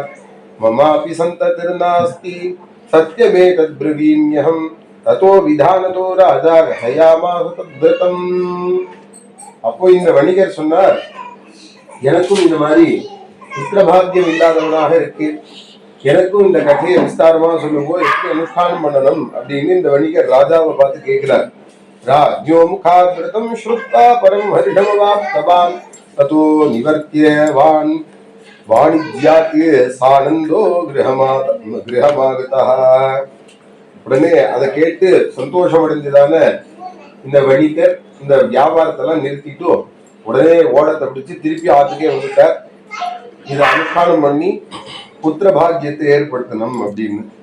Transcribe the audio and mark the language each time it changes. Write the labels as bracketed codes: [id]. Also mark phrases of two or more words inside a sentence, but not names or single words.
[sa] ममापि सन्ततिर्नास्ति सत्यमेतत् ब्रवीम्यहम् ततो विधानतो राजा कथयामास तद्व्रतम्. [ta] அப்போ இந்த வணிகர் சொன்னார், எனக்கும் இந்த மாதிரி புத்திர பாக்கியம் இல்லாதவனாக இருக்கு, எனக்கும் இந்த கதையை விஸ்தாரமா சொல்லும்போது எப்படி அனுஷ்டானம் பண்ணணும் அப்படின்னு இந்த வணிகர் ராஜாவை பார்த்து கேட்கிறார். [sa] राज्ञो मुखात् व्रतं श्रुत्वा परं हर्षमवाप्तवान् ततो निवर्त्यवान् वाणिज्यात् सानन्दो गृहमागतः. [ta] உடனே அதை கேட்டு சந்தோஷம் அடைஞ்சதான இந்த வணிகர் இந்த வியாபாரத்தெல்லாம் நிறுத்திட்டு உடனே ஓடத்தை பிடிச்சு திருப்பி ஆத்துக்கே வந்துட்டார். இதை அனுஷ்டானம் பண்ணி புத்திர பாக்கியத்தை ஏற்படுத்தணும் அப்படின்னு.